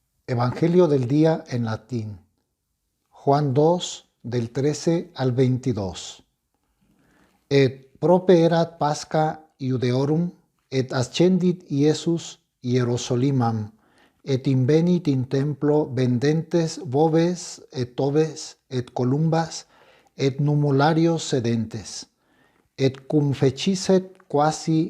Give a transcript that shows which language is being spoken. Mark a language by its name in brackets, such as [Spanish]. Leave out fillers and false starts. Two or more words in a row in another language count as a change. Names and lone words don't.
[Spanish] Evangelio del día en latín. Juan 2, del 13 al 22. [Latin] Et prope erat Pascha Iudeorum, et ascendit Iesus Hierosolimam, et invenit in templo vendentes boves et toves et columbas et numularios sedentes, et cum fecisset quasi